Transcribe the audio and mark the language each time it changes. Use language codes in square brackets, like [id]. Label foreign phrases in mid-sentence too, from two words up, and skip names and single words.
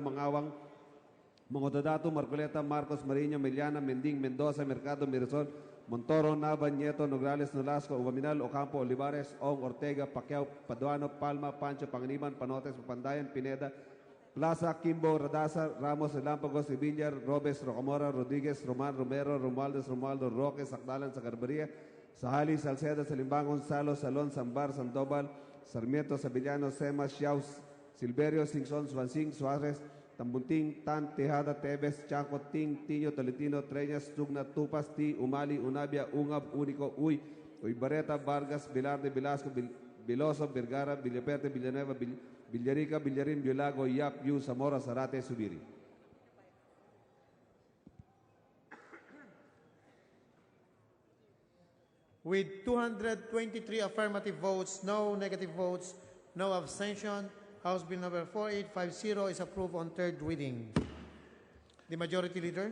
[en] Mangawang, Mongotodato, Marcoleta, Marcos, Mariño, Meliana, Mending, Mendoza, Mercado, Mirasol, Montoro, Nava, Nieto, Nograles, Nolasco, Ubaminal, Ocampo, Olivares, Ong, Ortega, Pacquiao, Paduano, Palma, Pancho, Panganiban, Panotes, Pandayan, Pineda, Plaza, Kimbo, Radasa, Ramos, Relámpagos, Villar, Robes, Rocamora, Rodríguez, Román, Romero, Romualdo, Roque, Sacdalan, Sagarbería, Sahali, Salceda, Salimbán, Gonzalo, Salón, Zambar, Sandoval, Sarmiento, Sevillano, Semas, Xiaus, Silverio, Singson, Suansing, Suárez, Tambunting, Tan, Tejada, Tebes, Chaco, Ting, Tiño, Tolentino, Treñas, Tugna, Tupas, Ti, Umali, Unabia, Ungab, Único, Uy, Bareta, Vargas, Velarde, Velasco, Viloso, Vergara, Villaperte, Villanueva, Villarica, Villarín, Violago, Yap, Yu, Zamora, Zarate, Subiri. With 223 affirmative votes, no negative votes, no abstention, House Bill number 4850 is approved on third reading. The Majority Leader.